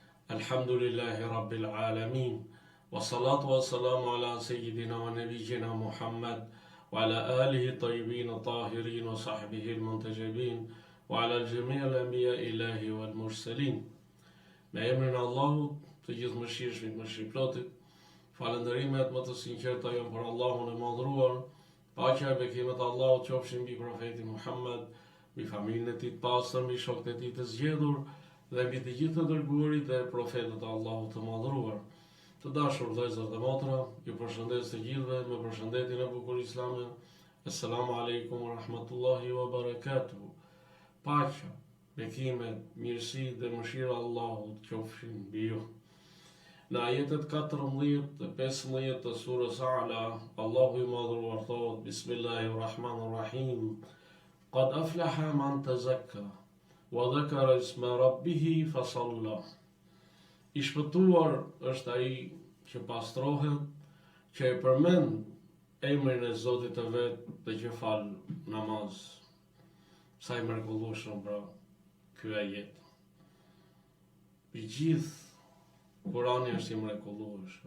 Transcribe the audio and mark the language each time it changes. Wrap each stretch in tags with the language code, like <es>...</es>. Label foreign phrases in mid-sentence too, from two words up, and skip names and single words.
<ar>الحمد لله رب العالمين والصلاة والسلام على سيدنا ونبينا محمد وعلى آله الطيبين الطاهرين وصحبه المنتجبين وعلى الجميع الأنبياء الإلهيين والمرسلين.</ar> <sq>Me emrin e Allahut, të gjithë mëshirshmit, mëshirëplotit, falënderimet më të sinqerta janë për Allahun e madhruar, paqja e bekimet e Allahut qofshin mbi profetin Muhammad, mbi familjen e tij të pastër, mbi shokët e tij të zgjedhur dhe mbi të gjithë të dërguarit dhe profetët e Allahut të madhruar. Të dashur vëllezër dhe motra, ju përshëndes të gjithëve me përshëndetjen e bukur islame.</sq> <ar>السلام عليكم ورحمة الله وبركاته.</ar> <sq>Paqja, bekimet, mirësi dhe mëshira e Allahut qofshin mbi ju. Në ajetet 14 dhe 15 të surës A'la, Allahu i madhruar thot: Bismillahirrahmanirrahim.</sq> <ar>قد أفلح من تزكى وذكر اسم ربه فصلى.</ar> <sq>I shpëtuar është ai që pastrohet, që e përmend emrin e Zotit të vet dhe që fal namaz. Sa i mrekullueshëm pra ky ajet. I gjithë Kurani është i mrekullueshëm.</sq>